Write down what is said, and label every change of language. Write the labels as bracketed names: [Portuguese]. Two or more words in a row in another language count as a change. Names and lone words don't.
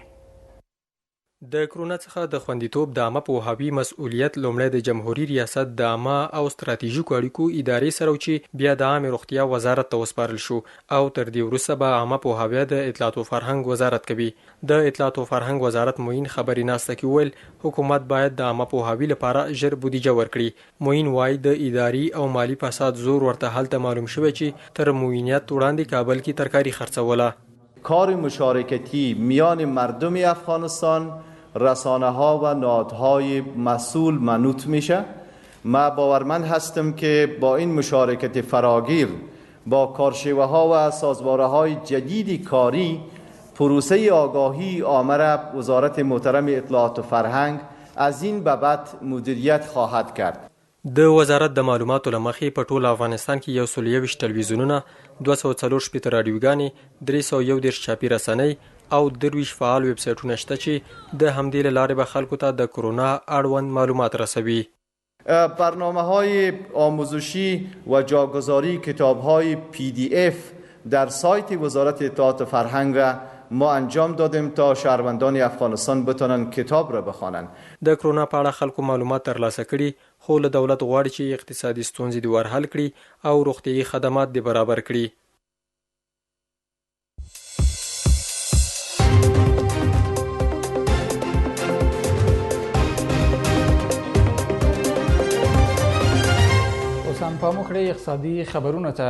[Pashto] د کرونا څخه د خوندیتوب د عامه پوهاوي مسؤلیت لومړی د جمهوریت ریاست د عامه او ستراتیژیکو اړیکو ادارې سره چې بیا د عامه روغتیا وزارت ته وسپارل شو او تر دې وروسته به عامه پوهاوی د اطلاعات او فرهنګ وزارت کوي. د اطلاعات او فرهنګ وزارت معین خبري ناسته کې ویل حکومت باید د عامه پوهاوي لپاره ژر بودیجه ورکړي. معین وایي د اداري او مالی فساد زور ورته هلته معلوم شوی چې تر معینیت وړاندې کابل کې ترکاری خرڅوله. [Persian] کار مشارکتی میان مردم افغانستان، رسانه ها و نهادهای مسئول منوط میشه. ما باورمند هستم که با این مشارکت فراگیر با کارشیوه ها و سازواره های جدید کاری پروسه آگاهی عامه را وزارت محترم اطلاعات و فرهنگ از این به بعد مدیریت خواهد کرد. [Pashto] د وزارت د معلوماتو له مخې په ټول افغانستان کې 121 تلویزیونونه، 240 راډیوګانې، 311 چاپي رسنۍ او 23 فعال ویب سایټونه شته چې د همدې له لارې به خلکو ته د کرونا اړوند معلومات رسوي. [Persian] برنامه‌های آموزشی و جاگذاری کتاب‌های PDF در سایت وزارت اطلاعات و فرهنگ را ما انجام دادیم تا شهروندان افغانستان بتونن کتاب را بخوانند. [Pashto] د کرونا په اړه خلکو معلومات ترلاسه کړي خو له دولت غواړي چې اقتصادي ستونزې دې ورحل کړي او روغتیایي خدمات دې برابر کړي. پام وکړئ اقتصادي خبرونو ته.